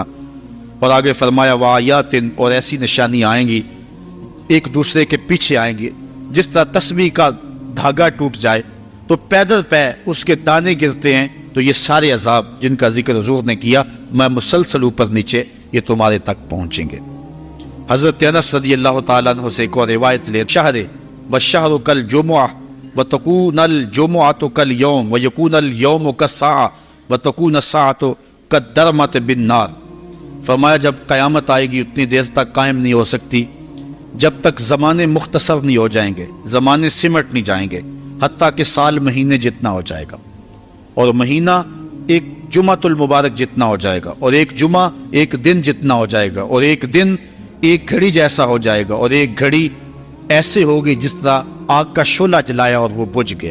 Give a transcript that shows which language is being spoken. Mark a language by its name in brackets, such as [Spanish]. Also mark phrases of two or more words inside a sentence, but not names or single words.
[Urdu] اور آگے فرمایا وَآيَاتٍ اور ایسی نشانیاں آئیں گی ایک دوسرے کے پیچھے آئیں گی، جس طرح تسبیح کا دھاگا ٹوٹ جائے تو پیدل پہ اس کے دانے گرتے ہیں، تو یہ سارے عذاب جن کا ذکر حضور نے کیا میں مسلسل اوپر نیچے یہ تمہارے تک پہنچیں گے۔ حضرت انس رضی اللہ تعالیٰ عنہ سے ایک اور روایت لے، [Arabic] شہر والشہر کالجمعہ وتكون الجمعة كاليوم ويكون اليوم كالساعة وتكون الساعة كالضرمة بالنار. [Urdu] فرمایا جب قیامت آئے گی اتنی دیر تک قائم نہیں ہو سکتی جب تک زمانے مختصر نہیں ہو جائیں گے، زمانے سمٹ نہیں جائیں گے، حتیٰ کہ سال مہینے جتنا ہو جائے گا، اور مہینہ ایک جمعۃ المبارک جتنا ہو جائے گا، اور ایک جمعہ ایک دن جتنا ہو جائے گا، اور ایک دن ایک گھڑی جیسا ہو جائے گا، اور ایک گھڑی ایسے ہوگی جس طرح آگ کا شعلہ جلایا اور وہ بجھ گیا.